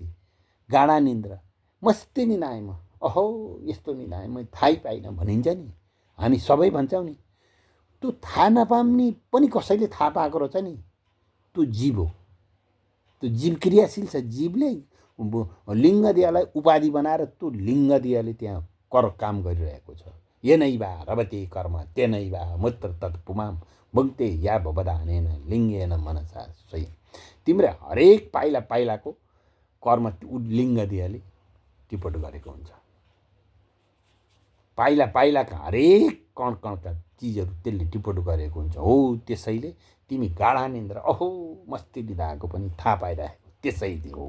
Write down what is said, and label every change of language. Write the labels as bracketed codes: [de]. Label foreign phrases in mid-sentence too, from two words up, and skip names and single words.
[ne] गाढा निन्द्रा, मस्ती निनाए म, अहो यस्तो निनाए म थाहै पाइनँ भनिन्छ नि। हामी सबै भन्छौँ नि। त्यो थाहा नपाउने पनि कसैले थाहा पाएको रहेछ नि। त्यो जीव हो। त्यो जीव क्रियाशील छ। जीवले लिङ्गदेहलाई उपाधि बनाएर त्यो लिङ्गदेहले त्यहाँ काम गरिरहेको छ। [sa] येनैवा रवते कर्म तेनैवा मूत्र तत् पुमाम भुङ्क्ते या भवदानेन लिङ्गेन मनसा स्वयं। [ne] तिम्रो हरेक पाइलाको कर्म लिङ्गदेहले टिपट गरेको हुन्छ। पाइलाका हरेक कणका चिजहरू त्यसले टिपट गरेको हुन्छ। हो त्यसैले तिमी गाढा निन्द्रा, अहो मस्ती लिँदाको पनि थाहा पाइरहेको त्यसै हो।